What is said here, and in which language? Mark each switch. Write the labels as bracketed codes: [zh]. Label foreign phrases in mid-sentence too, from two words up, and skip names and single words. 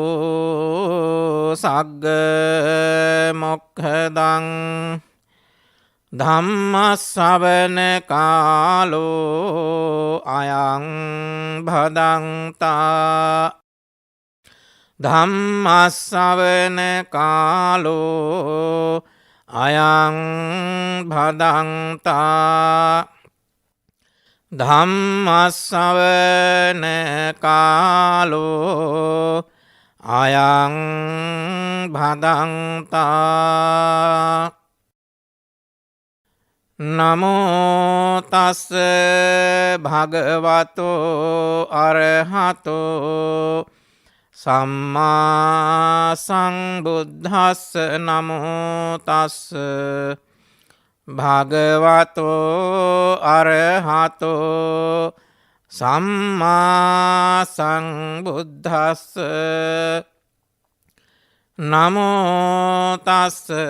[pi] සග්ග මොක්ඛදං ධම්මස්සවන කාලෝ අයං භදන්තා ධම්මස්සවන කාලෝ අයං භදන්තා ධම්මස්සවන කාලෝ අයං භදන්තා නමෝ තස්ස භගවතෝ අරහතෝ සම්මා සංබුද්දස්ස නමෝ තස්ස භගවතෝ අරහතෝ සම්මා සංබුද්දස්ස නමෝ තස්ස